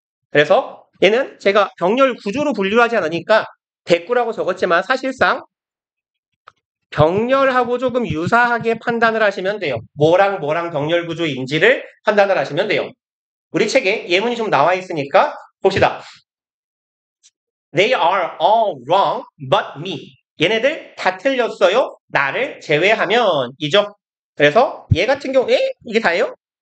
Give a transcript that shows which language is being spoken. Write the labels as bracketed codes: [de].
[ko] 그래서 얘는 제가 병렬구조로 분류하지 않으니까 대꾸라고 적었지만 사실상 병렬하고 조금 유사하게 판단을 하시면 돼요. 뭐랑 병렬구조인지를 판단을 하시면 돼요. 우리 책에 예문이 좀 나와 있으니까 봅시다. [en] They are all wrong but me. [ko] 얘네들 다 틀렸어요. 나를 제외하면 이죠. 그래서 얘 같은 경우에 이게 다예요?